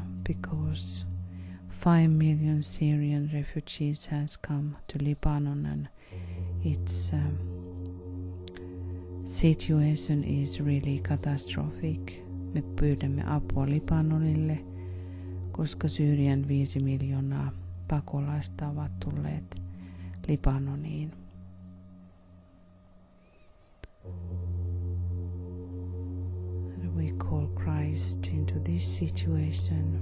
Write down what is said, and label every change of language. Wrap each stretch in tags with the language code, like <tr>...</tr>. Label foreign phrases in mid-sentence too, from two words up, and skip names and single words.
<en>because 5 million Syrian refugees has come to Lebanon, and its situation is really catastrophic.</en> <fi>Me pyydämme apua Libanonille, koska Syyrian 5 miljoonaa pakolaista ovat tulleet Libanoniin.</fi> <en>We call Christ into this situation.</en>